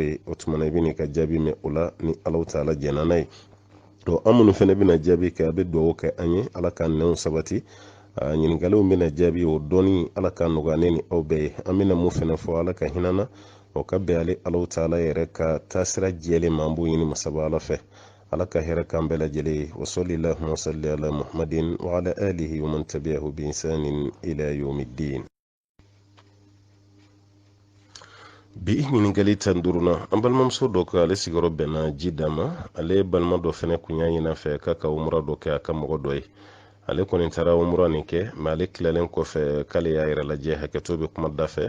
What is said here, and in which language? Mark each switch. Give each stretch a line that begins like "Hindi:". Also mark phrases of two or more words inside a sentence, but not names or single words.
Bambara: ye o tuma na i bɛ n'i ka jaabi mɛn o la ni ala taala jɛnna n'a ye an minnu fɛnɛ bɛna jaabi kɛ a bɛ dugawu kɛ an ye ala ka nɛnw sabati ɲininkaliw bɛna jaabi o dɔɔni ala ka nɔgɔya ne ni aw bɛɛ ye an bɛna mun fɛnɛ fɔ ala ka hinɛ na o ka bɛn ale ala taala yɛrɛ ka taasira jɛlen ma an b'o ɲini masaba ala fɛ ala ka hɛrɛ k'an bɛɛ lajɛlen ye
Arabic: وصلى الله وصل على محمد وعلى آله ومن تبعه بإحسان إلى يوم الدين
Bambara: bi ɲininkali 15nan an balimamuso dɔ ko ale sigiyɔrɔ bɛnna ji dan ma ale balima dɔ fɛnɛ kun y'a ɲin'a fɛ k'a ka umura dɔ kɛ a ka mɔgɔ dɔ ye ale kɔni taara umura nin kɛ mais ale tilalen kɔfɛ k'ale y'a yɛrɛ lajɛ hakɛto bɛ kuma da fɛ